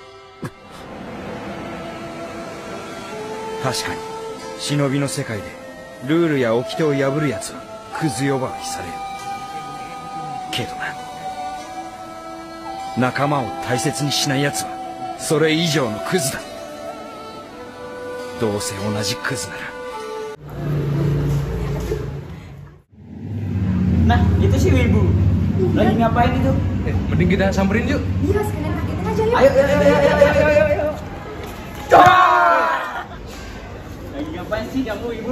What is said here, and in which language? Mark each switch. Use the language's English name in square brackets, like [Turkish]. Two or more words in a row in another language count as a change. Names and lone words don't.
[Japanese] 確かに忍びの世界でルールや掟を破る奴はクズ呼ばわりされるけどな、仲間を大切にしない奴はそれ以上のクズだ。どうせ同じクズなら。 [Indonesian] Nah, itu si Wibu. Lagi ngapain itu? Mending kita samperin yuk. Iya, sekalian kagetin aja yuk. Ayo. Cah! Lagi ngapain sih kamu, Ibu?